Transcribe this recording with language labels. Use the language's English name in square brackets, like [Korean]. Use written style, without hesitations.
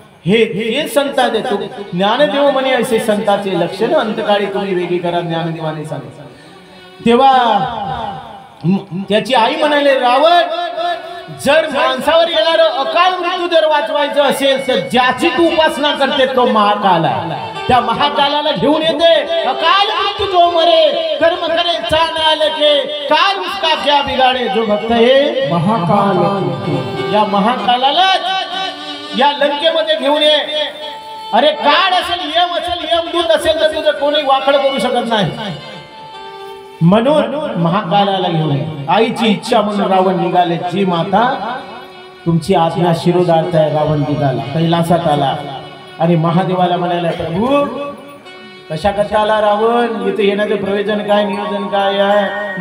[Marathi] हे संता देतो. ज्ञानदेव म्हणे असे संताचे लक्षण अंतकाळी तुम्ही वेगळी करा, ज्ञानदेवाने सांगितलं. तेव्हा त्याची आई म्हणाले, रावण, जर माणसावर येणार अकाल मृत्यू जर वाचवायचं असेल, तर ज्याची तू उपासना करते तो महाकाल आहे. त्या महाकालाला घेऊन येते. [Hindi] अकाल मृत्यू जो मरे कर्म करे चाल के काल उसका क्या बिगाड़े, जो भक्त है महाकाल. [Marathi] या महाकालाला या लंकेमध्ये घेऊन ये. अरे काळ असेल, यम असेल, यमदूत असेल, तर तुझं कोणी वाकड करू शकत नाही. म्हणून महाकालाला घेऊन आईची इच्छा म्हणून रावण निघाले। जी माता तुमची आज्ञा शिरोधार्थ आहे रावण निघाला, कैलासात आला आणि महादेवाला म्हणाला, प्रभू कशा कशा आला रावण, इथे येण्याचं प्रयोजन काय, नियोजन काय आहे?